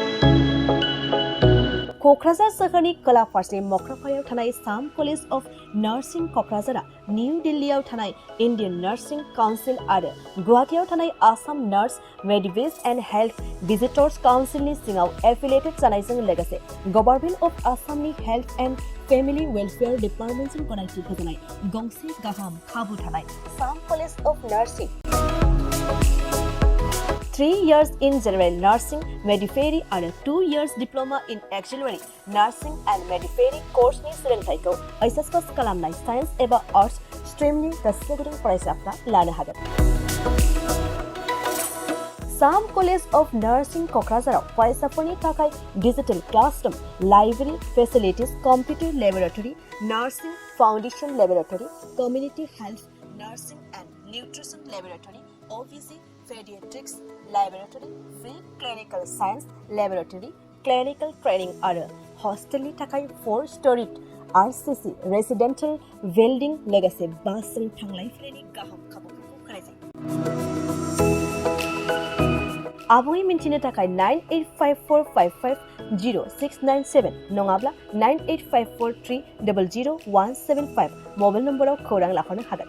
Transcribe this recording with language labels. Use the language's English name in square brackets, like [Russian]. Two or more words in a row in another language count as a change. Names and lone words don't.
[Bodo] क'क्राझार सोहोरनि खोला फारसे मक्रापारायाव थानाय साम कलेज अफ नार्सिं क'क्राझारआ निउ दिल्लीयाव थानाय इन्डियान नार्सिं काउन्सिल आरो गुवाहाटीआव थानाय आसाम नार्स मेडिवेज एन्ड हेल्थ भिजिटर्स काउन्सिलनि सिङाव एफिलिएटेड जानायजों लोगोसे गभर्नमेन्ट अफ आसामनि हेल्थ एन्ड फेमिलि वेलफेयार डिपार्टमेन्टजों गनायथि होजानाय गंसे गाहाम खाबु थानाय साम कलेज अफ नार्सिं [English] 3 years in general nursing midwifery [Bodo] आरो [English] 2 years diploma in auxiliary nursing and midwifery [Bodo] कर्सनि सोलोंथाइखौ एचएस पास खालामनाय साइन्स एबा आर्ट्स स्ट्रिमनि गोसो गुदुं फरायसाफ्रा लानो हागोन। साम कलेज अफ नार्सिं क'क्राझाराव फरायसाफोरनि थाखाय [English] digital classroom, library facilities, [Bodo] कम्पिउटार लेबोरेटरी, नार्सिं फाउंडेशन लेबोरेटरी, कम्युनिटी हेल्थ नार्सिं एन्ड निउट्रिसन लेबोरेटरी, ओबीसी पेडियाट्रिक्स [English] laboratory, free clinical science laboratory, clinical training [Bodo] आरो हस्टेलनि थाखाय [English] 4-storied RCC residential building [Bodo] लोगोसे बासजों थांलाय फैलायनि गाहाम खाबुफोरखौ होनाय जायो। आबुङै मिन्थिनो थाखाय 9854550697 नङाब्ला 9854300175 मबाइल नम्बराव खौरां लाहरनो हागोन।